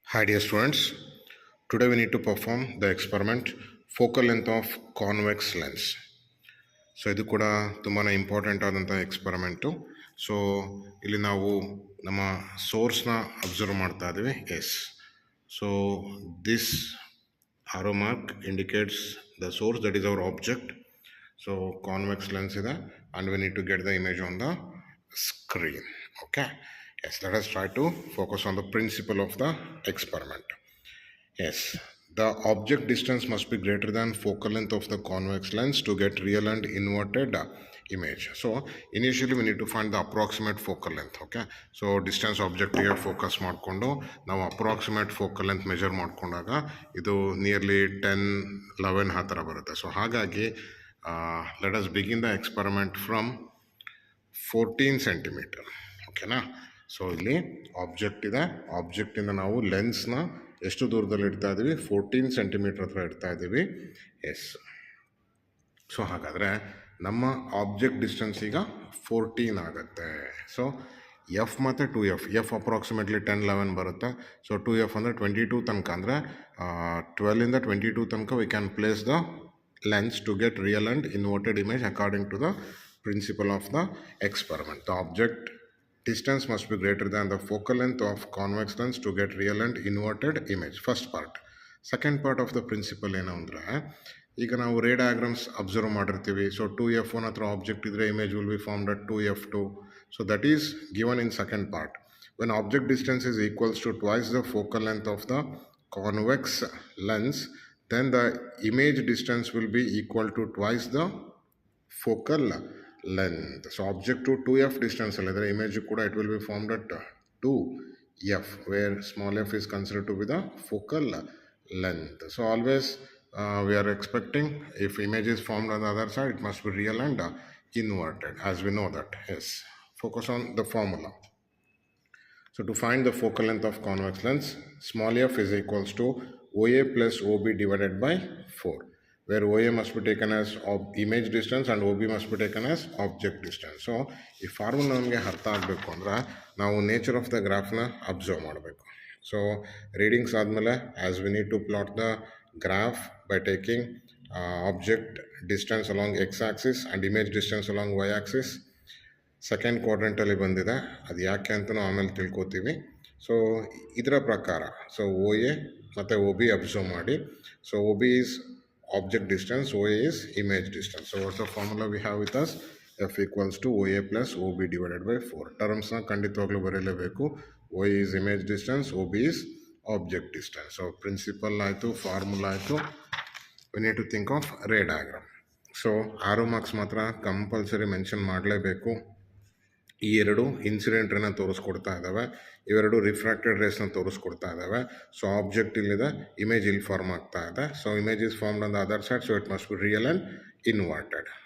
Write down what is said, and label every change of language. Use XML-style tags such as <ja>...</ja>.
<en>Hi dear students, today we need to perform the experiment focal length of convex lens.</en> <kn>So ಇದು ಕೂಡ ತುಂಬಾ important ಆದಂಥ ಎಕ್ಸ್ಪರಿಮೆಂಟು. So ಇಲ್ಲಿ ನಾವು ನಮ್ಮ ಸೋರ್ಸ್ನ ಅಬ್ಸರ್ವ್ ಮಾಡ್ತಾ ಇದ್ದೀವಿ.</kn> <en>Yes, so this arrow mark indicates the source, that is our object. So convex lens ಇದೆ and we need to get the image on the screen. Okay, yes, let us try to focus on the principle of the experiment. Yes, the object distance must be greater than focal length of the convex lens to get real and inverted image. So initially we need to find the approximate focal length. Okay, so distance object</en> <kn>ಗೆ focus ಮಾಡಿಕೊಂಡು ನಾವು approximate focal length measure ಮಾಡ್ಕೊಂಡಾಗ ಇದು nearly 10-11 ಆ ಥರ ಬರುತ್ತೆ.</kn> <en>So ಹಾಗಾಗಿ let us begin the experiment from 14 centimetre.</en> <kn>ಓಕೆನಾ? ಸೊ ಇಲ್ಲಿ ಆಬ್ಜೆಕ್ಟ್ ಇದೆ, ಆಬ್ಜೆಕ್ಟಿಂದ ನಾವು ಲೆನ್ಸ್ನ ಎಷ್ಟು ದೂರದಲ್ಲಿ ಇಡ್ತಾ ಇದ್ದೀವಿ? 14 ಸೆಂಟಿಮೀಟರ್ ಹತ್ರ ಇಡ್ತಾ ಇದ್ದೀವಿ. ಎಸ್, ಸೊ ಹಾಗಾದರೆ ನಮ್ಮ ಆಬ್ಜೆಕ್ಟ್ ಡಿಸ್ಟೆನ್ಸ್ ಈಗ 14 ಆಗುತ್ತೆ. ಸೊ ಎಫ್ ಮತ್ತು 2F, ಎಫ್ ಅಪ್ರಾಕ್ಸಿಮೇಟ್ಲಿ 10-11 ಬರುತ್ತೆ. ಸೊ 2F ಅಂದರೆ 22 ತನಕ,</kn> <en>ಅಂದರೆ 12ಇಂದ 22 ತನಕ we can place the lens to get real and inverted image according to the principle of the experiment. The object distance must be greater than the focal length of convex lens to get real and inverted image. First part. Second part of the principle</en> <kn>ಏನು ಅಂದರೆ, ಈಗ ನಾವು ರೇ diagrams observe ಮಾಡಿರ್ತೀವಿ.</kn> <en>so 2F1</en> <kn>ಹತ್ರ object ಇದ್ದರೆ</kn> <en>Image will be formed at 2F2. So that is given in second part. When object distance is equals to twice the focal length of the convex lens, then the image distance will be equal to twice the focal length. So object to 2F distance</en> <kn>alladre image kuda</kn> <en>it will be formed at 2F, where small f is considered to be the focal length. So always we are expecting if image is formed on the other side, it must be real and inverted, as we know that. Yes, focus on the formula. So to find the focal length of convex lens, small f is equals to OA plus OB divided by 4, where OA must be taken as image distance and OB must be taken as object distance.</en> <kn>So ಈ formula ನಮಗೆ ಅರ್ಥ ಆಗಬೇಕು ಅಂದರೆ ನಾವು nature of the ಗ್ರಾಫ್ನ observe ಮಾಡಬೇಕು. So readings ಆದಮೇಲೆ</kn> <en>As we need to plot the graph by taking object distance along X axis and image distance along Y axis.</en> <kn>Second ಕ್ವಾಡ್ರೆಂಟಲ್ಲಿ ಬಂದಿದೆ, ಅದು ಯಾಕೆ ಅಂತ ನಾವು ಆಮೇಲೆ ತಿಳ್ಕೊತೀವಿ. ಸೊ ಇದರ ಪ್ರಕಾರ ಸೊ OA ಮತ್ತು OB ಅಬ್ಸರ್ವ್ ಮಾಡಿ.</kn> <en>So OB is object distance, OA is image distance. So what's the formula we have with us? F equals to OA plus OB divided by 4.</en> <kn>Terms na ಖಂಡಿತವಾಗ್ಲೂ ಬರೆಯಲೇಬೇಕು.</kn> <en>OA is image distance, OB is object distance.</en> <kn>So principle ಆಯಿತು, formula ಆಯಿತು.</kn> <en>We need to think of ray diagram.</en> <kn>So arrow marks ಮಾತ್ರ compulsory mention ಮಾಡಲೇಬೇಕು. ಈ ಎರಡು incident ರೇನ ತೋರಿಸ್ಕೊಡ್ತಾ ಇದ್ದಾವೆ, ಇವೆರಡು ರಿಫ್ರಾಕ್ಟೆಡ್ ರೇಸ್ನ ತೋರಿಸ್ಕೊಡ್ತಾ ಇದ್ದಾವೆ. ಸೊ ಆಬ್ಜೆಕ್ಟ್ ಇಲ್ಲಿದೆ, ಇಮೇಜ್ ಇಲ್ಲಿ ಫಾರ್ಮ್ ಆಗ್ತಾ ಇದೆ.</kn> <en>So image is formed on the other side, so it must be real and inverted.</en>